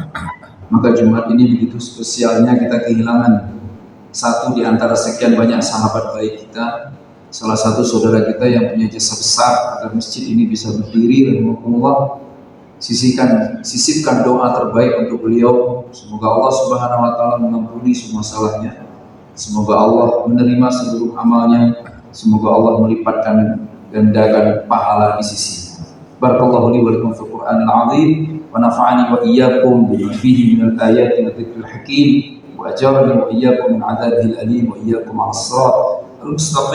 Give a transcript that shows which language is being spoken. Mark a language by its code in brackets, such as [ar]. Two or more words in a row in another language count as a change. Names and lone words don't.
[id] Maka Jumat ini begitu spesialnya kita kehilangan satu di antara sekian banyak sahabat baik kita, salah satu saudara kita yang punya jasa besar agar masjid ini bisa berdiri. Rahimahullah, sisipkan doa terbaik untuk beliau. Semoga Allah [ar] سبحانه وتعالى [id] mengampuni semua salahnya, semoga Allah menerima seluruh amalnya, semoga Allah melipatkan gandakan pahala di sisinya. [ar] بارك الله لي ولكم في القرآن العظيم ونفعني وإياكم بما فيه من الآيات والذكر الحكيم وأجارني وإياكم من عذاب الأليم وإياكم على الصراط المستقيم.